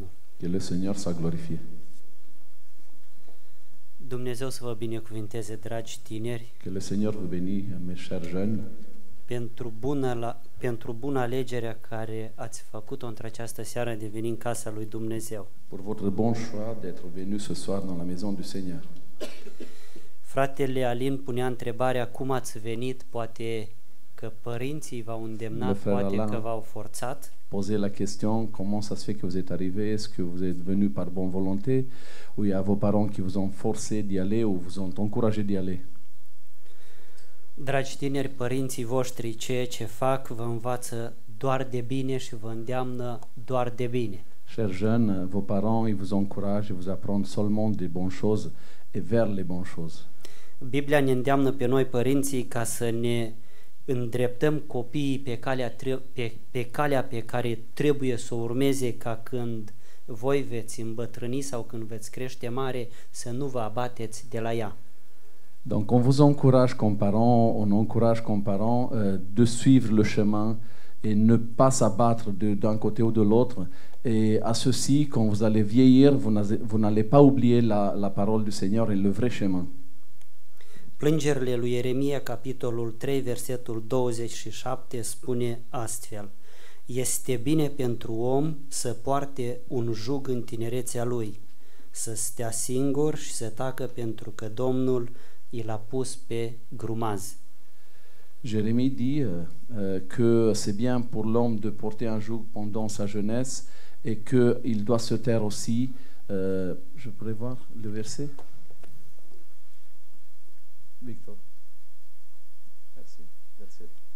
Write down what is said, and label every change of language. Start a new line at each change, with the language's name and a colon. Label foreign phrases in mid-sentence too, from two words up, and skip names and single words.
French: Que le Seigneur soit glorifié.
Romanian: Dumnezeu să vă binecuvinteze, dragi tineri,
French: Que le Seigneur vous bénisse, mes chers jeunes,
Romanian: pentru bună alegerea care ați făcut-o într-această seară de veni în casa lui Dumnezeu.
French: pour votre bon choix d'être venu ce soir dans la maison du Seigneur.
Romanian: Fratele Alin punea întrebarea cum ați venit, poate că părinții v-au îndemnat,
French: Le frère
Romanian: poate Alain că v-au forțat.
French: Posez la question, comment ça se fait que vous êtes arrivé? Est-ce que vous êtes venu par bonne volonté? Ou il y a vos parents qui vous ont forcé d'y aller ou vous ont encouragé d'y aller?
Romanian: Dragi tineri, părinții voștri, ceea ce fac vă învață doar de bine și vă îndeamnă doar de bine.
French: Chers jeunes, vos parents, ils vous encouragent et vous apprennent seulement des bonnes choses et vers les bonnes choses.
Romanian: Biblia ne îndeamnă pe noi, părinții, ca să ne îndreptăm copiii pe calea pe care trebuie să o urmeze, ca când voi veți îmbătrâni sau când veți crește mare, să nu vă abateți de la ea.
French: Donc on vous encourage comme parents, on encourage comme parents de suivre le chemin et ne pas s'abattre d'un côté ou de l'autre. Et à ceci, quand vous allez vieillir, vous n'allez pas oublier la parole du Seigneur et le vrai chemin.
Romanian: Plângerile lui Ieremia, capitolul 3, versetul 27, spune astfel: Este bine pentru om să poarte un jug în tinerețea lui, să stea singur și să tacă pentru că Domnul i l-a pus pe grumaz.
French: Jérémie dit que c'est bien pour l'homme de porter un joug pendant sa jeunesse et qu'il doit se taire aussi. Je pourrais voir le verset? Victor. Merci. Verset.